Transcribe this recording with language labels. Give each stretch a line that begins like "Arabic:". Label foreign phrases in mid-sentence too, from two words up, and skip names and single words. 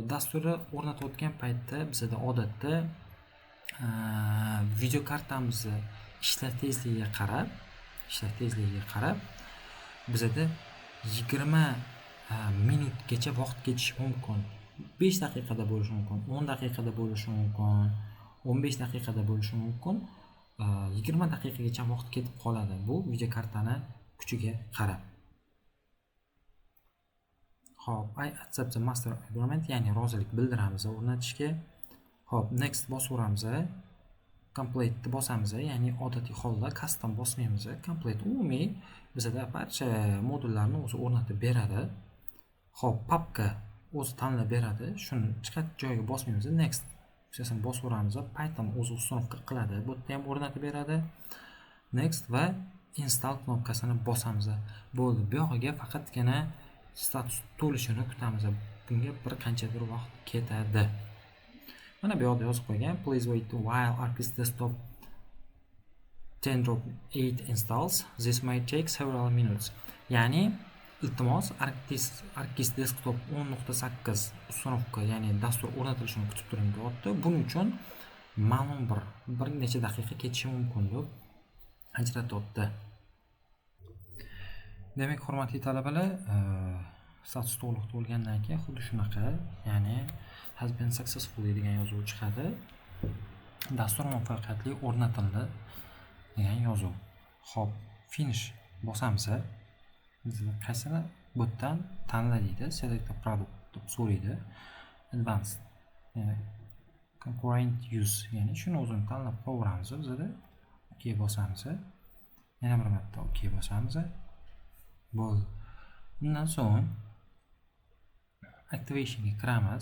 Uzbek: Dasturni o'rnatayotgan paytda bizda odatda video kartamizni ishlash tezligiga qarab bizda 20 minutgacha vaqt ketishi mumkin. 5 daqiqada bo'lishi mumkin, 10 daqiqada bo'lishi mumkin, 15 daqiqada bo'lishi mumkin, 20 daqiqagacha vaqt ketib qoladi. Bu video kartani kuchiga qarab. Hop,
English: I accept the master agreement,
Uzbek: ya'ni rozilik bildiramiz o'rnatishga. Hop, next bosaveramiz. Complete bosamiz, ya'ni odatiy holda custom bosmaymiz. Complete umumiy bizda barcha modullarni o'zi o'rnatib beradi. Hop, papka o'zi tanlab beradi. Shuni chiqat joyiga bosmaymiz. Next tugmasini bosaveramiz. Python o'zi ustunovka qiladi. Bu yerda ham o'rnatib beradi. Next va install knopkasini bosamiz. Bo'ldi. Bu yog'iga faqatgina status to'lishini kutamiz. Bunga bir qanchadir vaqt ketadi. Mana bu yerda yozib qo'ygan,
English: please wait while ArcDisk Desktop 10.8 installs. This may take several minutes.
Uzbek: Ya'ni iltimos ArcDisk Desktop 10.8 ustunovka, ya'ni dastur o'rnatilishini kutib turing deyapti. Buning uchun ma'lum bir necha daqiqa ketishi mumkin deb ajratyapti. Demak, hurmatli talabalar, status to'liq to'lgandan keyin xuddi shunaqa, ya'ni
English: has been successfully
Uzbek: degan yozuv chiqadi. Dastur muvaffaqiyatli o'rnatildi degan yozuv. Xo'p, finish bosamiz. Bizga qaysini bu yerdan tanla deydi.
English: Select a product
Uzbek: deb so'raydi. Advanced, ya'ni
English: concurrent use,
Uzbek: ya'ni shuni o'zini tanlab qo'yamiz. Bizda OK bosamiz. Yana bir marta OK bosamiz. Bo'ldi. Bundan so'ng activationga kiramiz.